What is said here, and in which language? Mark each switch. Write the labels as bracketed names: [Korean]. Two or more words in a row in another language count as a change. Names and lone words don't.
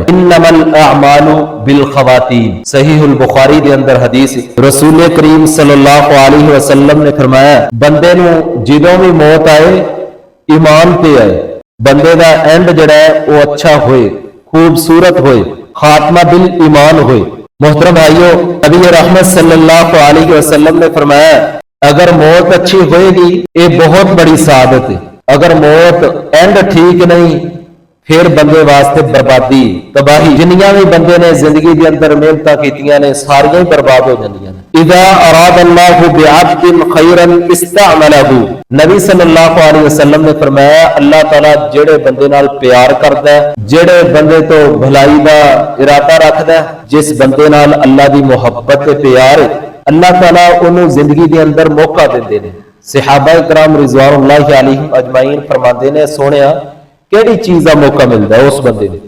[Arabic] انما الاعمال بالخواتیم، [Punjabi] صحیح البخاری دے اندر حدیث رسول کریم [Arabic] صلی اللہ علیہ وسلم [Punjabi] نے فرمایا بندے نو جدوں بھی موت آئے ایمان پہ آئے، بندے دا اینڈ جڑا ہے وہ اچھا ہوئے، خوبصورت ہوئے، خاتمہ بال ایمان ہوئے۔ محترم بھائیو، نبی رحمت [Arabic] صلی اللہ علیہ وسلم [Punjabi] نے فرمایا اگر موت اچھی ہوئے گی [Urdu] یہ بہت بڑی سعادت ہے، [Punjabi] اگر موت اینڈ ٹھیک نہیں پھر بندے واسطے بربادی تباہی۔ جنیاں بھی بندے نے زندگی کے اندر محنتاں کیتیاں نے ساریاں ہی برباد ہو جاندیاں نے۔ [Arabic] اذا اراد اللہ بعبد خیرا استعملہ، [Punjabi] نبی [Arabic] صلی اللہ علیہ وسلم [Punjabi] نے فرمایا اللہ تعالیٰ جڑے بندے نال پیار کردا ہے، جڑے بندے تو بھلائی دا ارادہ رکھدا ہے، جس بندے نال اللہ دی محبت تے پیار ہے، اللہ تعالیٰ انہوں زندگی دے اندر موقع دیندے نے۔ صحابہ کرام [Arabic] رضوان اللہ علیہم اجمعین [Punjabi] فرماندے نے سونیا کیڑی چیز [Urdu] کا موقع ملتا ہے [Punjabi] اس بندے نے؟